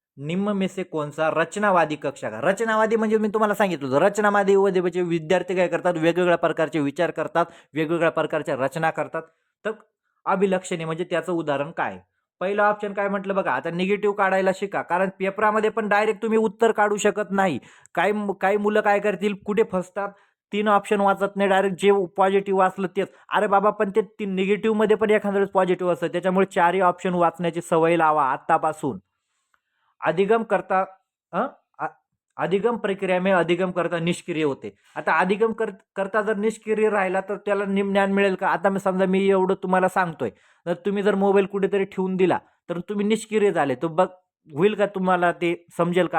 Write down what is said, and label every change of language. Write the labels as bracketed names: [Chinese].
[Hindi] निम्न में से कौन सा रचनावादी कक्षा का? [Marathi] रचनावादी म्हणजे मी तुम्हाला सांगितलं होतं. रचनावादी म्हणजे विद्यार्थी काय करतात, वेगवेगळ्या प्रकारचे विचार करतात, वेगवेगळ्या प्रकारच्या रचना करतात. तर अभिलक्षणे म्हणजे त्याचं उदाहरण काय? पहिलं ऑप्शन काय म्हटलं बघा. आता निगेटिव्ह काढायला शिका. कारण पेपरामध्ये पण डायरेक्ट तुम्ही उत्तर काढू शकत नाही. काही काही मुलं काय करतील, कुठे फसतात, 3 ऑप्शन वाचत नाही, डायरेक्ट जे पॉझिटिव्ह वाचलं तेच. अरे बाबा, पण ते निगेटिव्हमध्ये पण एखाद्या वेळेस पॉझिटिव्ह असतं. त्याच्यामुळे 4ही ऑप्शन वाचण्याची सवय लावा आत्तापासून. [Hindi] अधिगम करता अ, अ, अधिगम प्रक्रिया में अधिगम करता निष्क्रिय होते. [Marathi] आता अधिगम करता जर निष्क्रिय राहिला तर त्याला ज्ञान मिळेल का? आता समजा मी एवढं तुम्हाला सांगतोय, तर तुम्ही जर मोबाईल कुठेतरी ठेवून दिला, तर तुम्ही निष्क्रिय झाले. तर बघ होईल का तुम्हाला ते समजेल का?